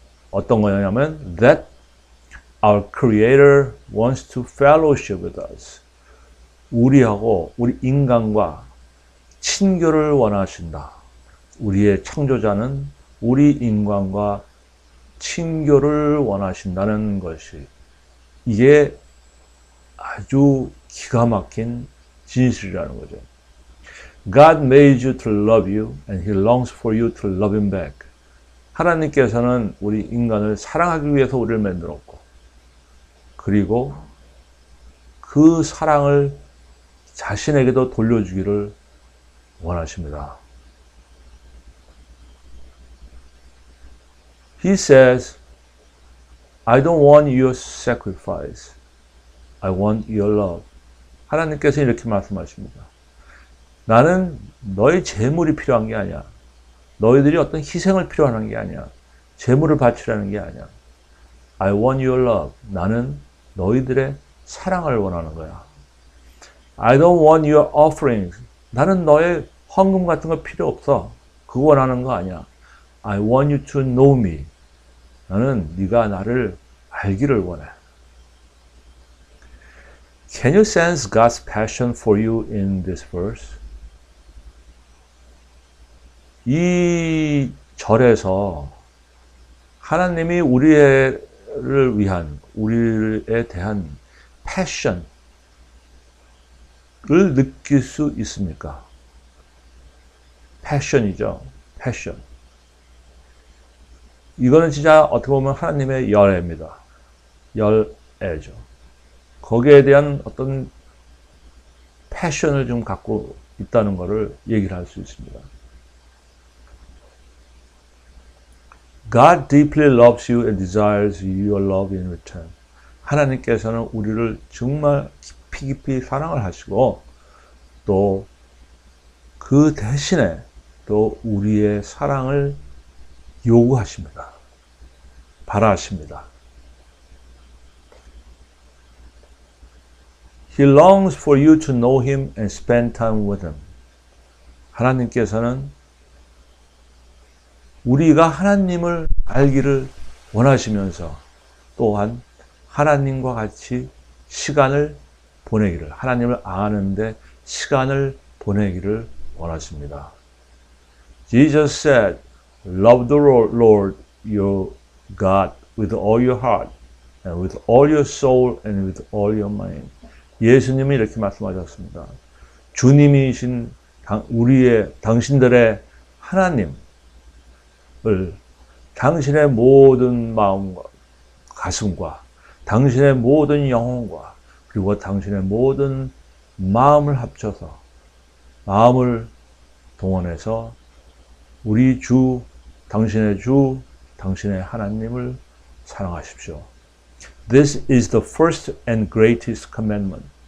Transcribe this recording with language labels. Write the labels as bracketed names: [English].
[Korean] 어떤 거냐면 [English] that our Creator wants to fellowship with us. [Korean] 우리 인간과 친교를 원하신다. 우리의 창조자는 우리 인간과 친교를 원하신다는 것이, 이게 아주 기가 막힌 진실이라는 거죠. [English] God made you to love you and He longs for you to love Him back. [Korean] 하나님께서는 우리 인간을 사랑하기 위해서 우리를 만들었고, 그리고 그 사랑을 자신에게도 돌려주기를 원하십니다. [English] He says I don't want your sacrifice. I want your love. [Korean] 하나님께서 이렇게 말씀하십니다. 나는 너의 재물이 필요한 게 아니야. 너희들이 어떤 희생을 필요하는 게 아니야. 재물을 바치라는 게 아니야. [English] I want your love. [Korean] 나는 너희들의 사랑을 원하는 거야. [English] I don't want your offerings. [Korean] 나는 너의 헌금 같은 거 필요 없어. 그거 원하는 거 아니야. [English] I want you to know me. [Korean] 나는 네가 나를 알기를 원해. [English] Can you sense God's passion for you in this verse? [Korean] 이 절에서 하나님이 우리를 위한, 우리에 대한 패션을 느낄 수 있습니까? 패션이죠. 패션. 이거는 진짜 어떻게 보면 하나님의 열애입니다. 열애죠. 거기에 대한 어떤 패션을 좀 갖고 있다는 것을 얘기를 할 수 있습니다. [English] God deeply loves you and desires your love in return. [Korean] 하나님께서는 우리를 정말 깊이 깊이 사랑을 하시고 또 그 대신에 또 우리의 사랑을 요구하십니다. 바라십니다. [English] He longs for you to know Him and spend time with Him. [Korean] 하나님께서는 우리가 하나님을 알기를 원하시면서 또한 하나님과 같이 시간을 보내기를, 하나님을 아는데 시간을 보내기를 원하십니다. [English] Jesus said, Love the Lord your God with all your heart and with all your soul and with all your mind. [Korean] 예수님이 이렇게 말씀하셨습니다. 주님이신 당신들의 하나님을 당신의 모든 마음과 가슴과 당신의 모든 영혼과 그리고 당신의 모든 마음을 합쳐서 마음을 동원해서 우리 주, 당신의 하나님을 사랑하십시오. [English] This is the first and greatest commandment.